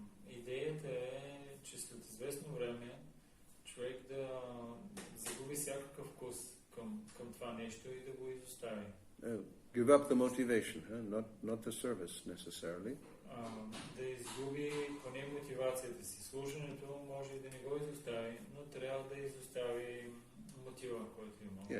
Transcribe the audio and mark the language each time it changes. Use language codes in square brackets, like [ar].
[bg] Идеята е, че след известно време човек да загуби всякакъв вкус към това нещо и да го изостави. [en] Give up the motivation, not the service necessarily. [bg] Да изгуби поне мотивацията си. Служенето може и да не го изостави, но трябва да изостави мотива, който има.